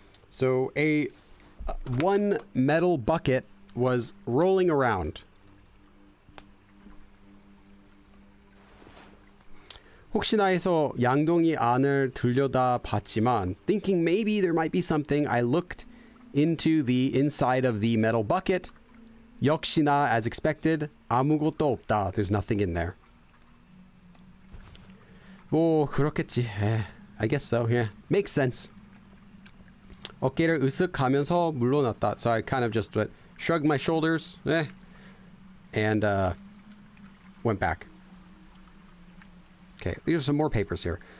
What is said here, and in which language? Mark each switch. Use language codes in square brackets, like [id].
[en] So one metal bucket was rolling around. [ko] 혹시나 해서 양동이 안을 들여다 봤지만, [en] thinking maybe there might be something, I looked into the inside of the metal bucket. [ko] 역시나, [en] as expected, [ko] 아무것도 없다. [en] There's nothing in there. [ko] 뭐 그렇겠지. [en] I guess so. Yeah, makes sense. [ko] 어깨를 으쓱하면서 물러났다. [en] So I kind of just shrugged my shoulders, and went back. Okay, these are some more papers here.